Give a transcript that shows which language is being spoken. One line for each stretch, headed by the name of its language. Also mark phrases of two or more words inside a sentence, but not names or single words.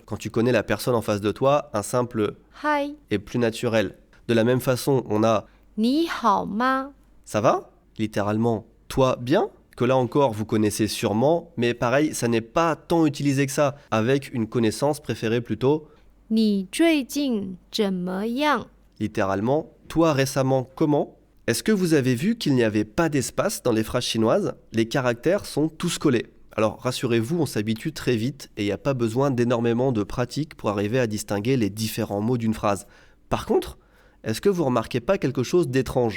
French: Quand tu connais la personne en face de toi, un simple
Chinese: 嗨
French: est plus naturel. De la même façon, on a
Chinese: 你好吗
French: ça va, littéralement toi bien, que là encore vous connaissez sûrement, mais pareil, ça n'est pas tant utilisé que ça, avec une connaissance préférée plutôt
Chinese: 你最近怎么样
French: littéralement toi récemment comment. Est-ce que vous avez vu qu'il n'y avait pas d'espace dans les phrases chinoises? Les caractères sont tous collés. Alors rassurez-vous, on s'habitue très vite et il n'y a pas besoin d'énormément de pratique pour arriver à distinguer les différents mots d'une phrase. Par contre, est-ce que vous remarquez pas quelque chose d'étrange?